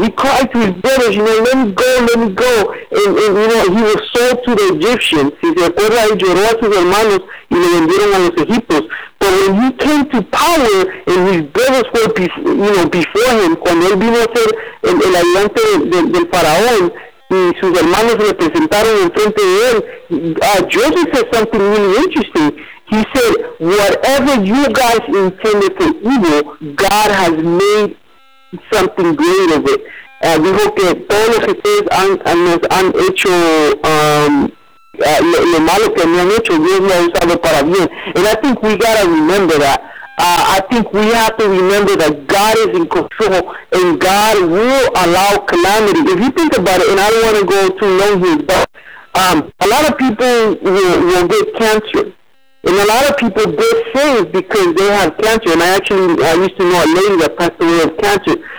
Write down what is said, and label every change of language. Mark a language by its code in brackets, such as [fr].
[en] He cried to his brothers, you know, let me go, let me go. And you know, he was sold to the Egyptians. [es] Si se acuerda, él lloró a sus hermanos y le vendieron a los egipcios. [en] But when he came to power and his brothers were, you know, before him, [es] cuando él vino a ser el ayudante del faraón, y sus hermanos representaron en frente de él, [en] Joseph said something really interesting. He said, whatever you guys intended for evil, God has made something great of it. [es] Dijo que todos los que ustedes han hecho lo malo que me han hecho, Dios lo ha usado para bien. [en] And I think we gotta remember that. I think we have to remember that God is in control and God will allow calamity. If you think about it, and I don't want to go too long here, but a lot of people will get cancer. And a lot of people get saved because they have cancer. And I used to know a lady that passed away of cancer.